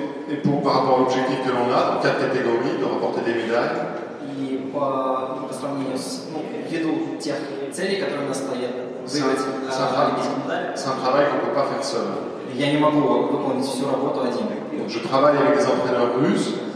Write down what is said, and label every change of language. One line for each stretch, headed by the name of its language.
French: Et par rapport à l'objectif que l'on a, dans 4 catégories, de remporter des médailles.
Russian: И по сравнению с, ввиду тех целей, которые у нас стоят, выиграть олимпийские медали.
French: C'est un travail qu'on ne peut pas faire seul.
Russian: Я не могу выполнить всю работу один.
French: Donc, je travaille avec des entraîneurs russes.